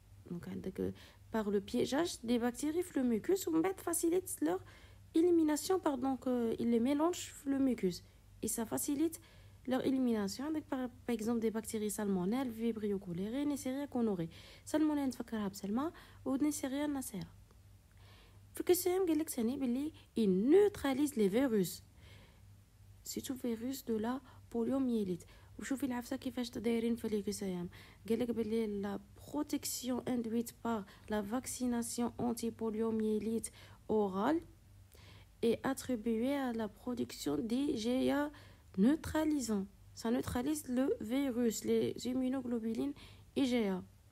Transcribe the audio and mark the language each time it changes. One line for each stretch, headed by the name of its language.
French: Donc, par le piégeage des bactéries le mucus, on facilite leur élimination, il les mélange le mucus. Et ça facilite leur élimination avec par exemple des bactéries salmonelles, vibrio cholerae, Neisseria gonorrhoeae.
Arabic: Salmonelle نفكرها بسلمى ونيسيريا نسيرة. في الكسام قال لك ثاني باللي
French: il neutralise les virus.
Arabic: سيتو فيروس دو لا بوليومييليت. وشوفي العفسه كيفاش دايرين في الكسام. قال لك باللي
French: لا protection induite par la vaccination anti-poliomyélite orale est attribuée à la production d'IgA neutralisants. Ça neutralise le virus, les immunoglobulines IgA.